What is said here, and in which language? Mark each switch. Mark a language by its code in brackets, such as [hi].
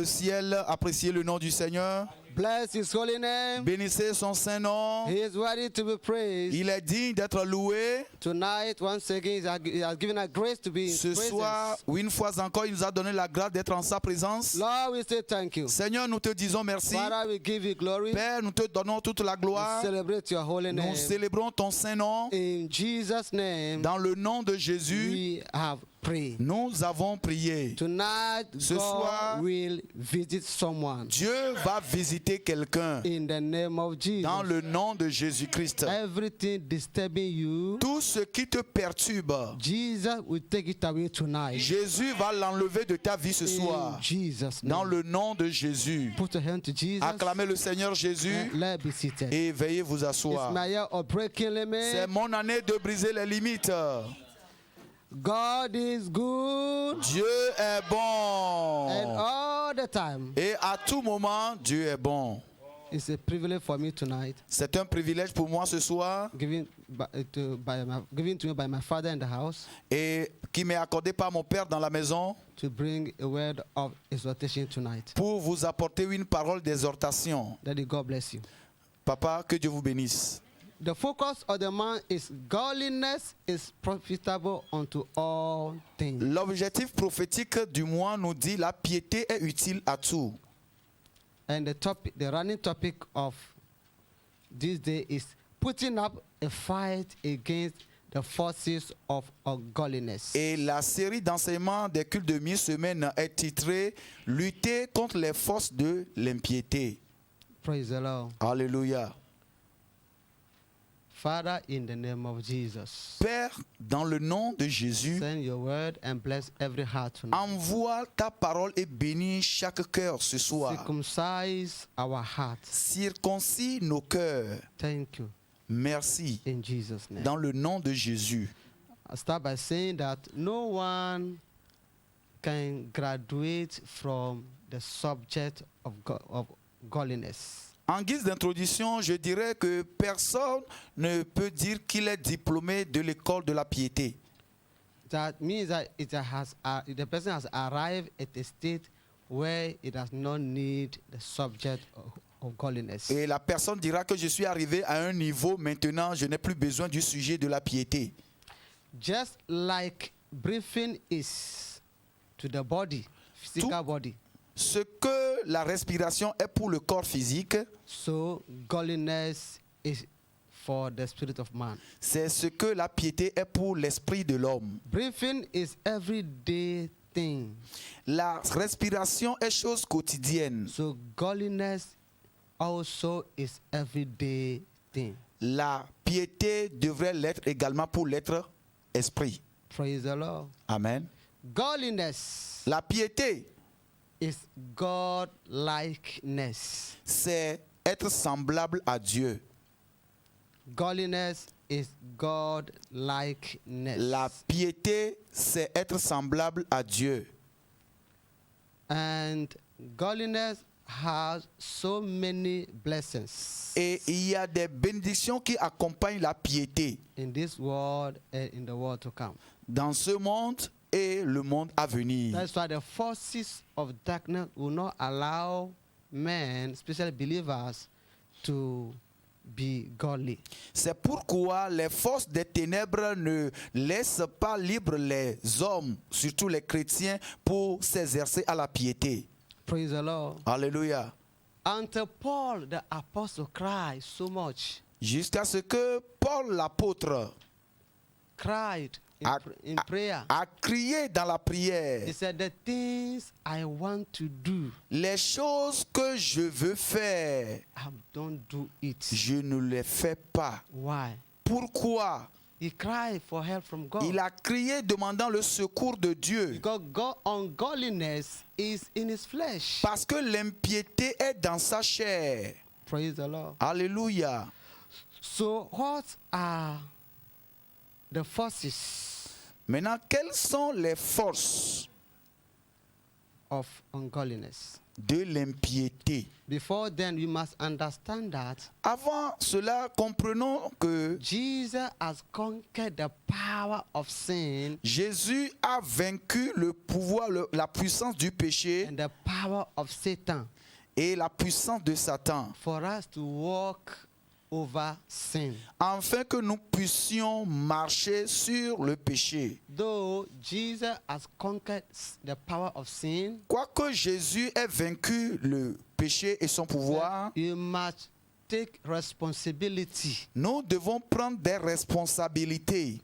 [fr] le ciel, appréciez le nom du Seigneur, [en] Bless His holy name. [fr] bénissez son saint nom. [en] He is worthy to be praised. [fr] Il est digne d'être loué. [en] Tonight, once again, He has given us grace to be in His [fr] Ce [en] presence. [fr] soir, ou une fois encore, il nous a donné la grâce d'être en sa présence. [en] Lord, we say thank you. [fr] Seigneur, nous te disons merci. [en] Father, we give you glory. [fr] Père, nous te donnons toute la [en] We [fr] gloire. [en] celebrate your holy name. [fr] Nous célébrons ton saint nom. [en] In Jesus' name, [fr] Dans le nom de Jésus, [en] we have prayed. [fr] nous avons prié. [en] Tonight, [fr] Ce soir, [en] God will visit someone. [fr] Dieu va visiter quelqu'un. [en] In the name of Jesus. [fr] Dans le nom de Jésus-Christ. [en] Everything disturbing you, [fr] Tout ce qui te perturbe, [en] Jesus will take it away tonight. [fr] Jésus va l'enlever de ta vie ce soir. [en] In Jesus' [fr] Dans [en] name. [fr] le nom de Jésus. [en] Put your hand to Jesus. [fr] Acclamez le Seigneur Jésus [en] And let be seated. [fr] et veuillez vous [en] It's [fr] asseoir. [en] my year of breaking [fr] C'est [en] limits. [fr] mon année de briser les limites. [en] God is good [fr] Dieu est [en] and [fr] bon. [en] all the time. [fr] Et à tout moment, Dieu est bon. [en] It's a privilege for me tonight, [fr] C'est un privilège pour moi ce soir [en] given to me by my father in the house, [fr] et qui m'est accordé par mon Père dans la maison [en] to bring a word of exhortation tonight. [fr] pour vous apporter une parole d'exhortation. [en] Daddy, God bless you. [fr] Papa, que Dieu vous bénisse. [en] The focus of the man is godliness is profitable unto all things. [fr] L'objectif prophétique du mois nous dit la piété est utile à tout. [en] And the running topic of this day is putting up a fight against the forces of ungodliness. [fr] Et la série d'enseignements des cultes de mi-semaine est titrée Lutter contre les forces de l'impiété. [en] Praise the Lord. [fr] Alléluia. [en] Father, in the name of Jesus, [fr] Père, dans le nom de Jésus, [en] send your word and bless every heart tonight. [fr] envoie ta parole et bénis chaque cœur ce soir. [en] Circumcise our hearts. [fr] Circoncis nos cœurs. [en] Thank you. [fr] Merci. [en] In Jesus' name. [fr] Dans le nom de Jésus. [en] I'll start by saying that no one can graduate from the subject of godliness. [fr] En guise d'introduction, je dirais que personne ne peut dire qu'il est diplômé de l'école de la piété. [en] That means that the person has arrived at a state where it does not need the subject of godliness. [fr] Et la personne dira que je suis arrivé à un niveau maintenant, je n'ai plus besoin du sujet de la piété. [en] Just like breathing is to the body, physical body. [fr] Ce que la respiration est pour le corps physique, [en] So godliness is for the spirit of man. [fr] c'est ce que la piété est pour l'esprit de l'homme. [en] Breathing is everyday thing. [fr] La respiration est chose quotidienne. [en] So godliness also is everyday thing. [fr] La piété devrait l'être également pour l'être esprit. [en] Praise the Lord. [fr] Amen. [en] Godliness [fr] La piété, [en] is God-likeness. [fr] c'est être semblable à Dieu. [en] Godliness is God-likeness. [fr] La piété, c'est être semblable à Dieu. [en] And godliness has so many blessings [fr] Et il y a des bénédictions qui accompagnent la piété [en] in this world and in the world to come. [fr] dans ce monde et le monde à venir. [en] That's why the forces of darkness will not allow men, especially believers, to be godly. [fr] C'est pourquoi les forces des ténèbres ne laissent pas libres les hommes, surtout les chrétiens, pour s'exercer à la piété. [en] Praise the Lord. [fr] Alléluia. [en] Until Paul, the apostle, cried so much, [fr] Jusqu'à ce que Paul l'apôtre [en] cried in prayer. [fr] a crié dans la prière, [en] He said, the things I want to do, [fr] les choses que je veux faire, [en] I don't do it. [fr] je ne les fais pas. [en] Why? [fr] Pourquoi? [en] He cried for help from God. [fr] Il a crié demandant le secours de Dieu. [en] Because ungodliness is in his flesh. [fr] Parce que l'impiété est dans sa chair. [en] Praise the Lord. [fr] Alléluia. [en] So what are the forces [fr] Maintenant, quelles sont les forces [en] of ungodliness? [fr] de l'impiété? [en] Before then, we must understand that [fr] Avant cela, comprenons que [en] Jesus has conquered the power of sin [fr] Jésus a vaincu le pouvoir, la puissance du péché [en] and the power of Satan [fr] et la puissance de Satan, [en] for us to walk over sin. [fr] afin que nous puissions marcher sur le péché. [en] Though Jesus has conquered the power of sin, [fr] Quoique Jésus ait vaincu le péché et son pouvoir, [en] you must take responsibility [fr] nous devons prendre des responsabilités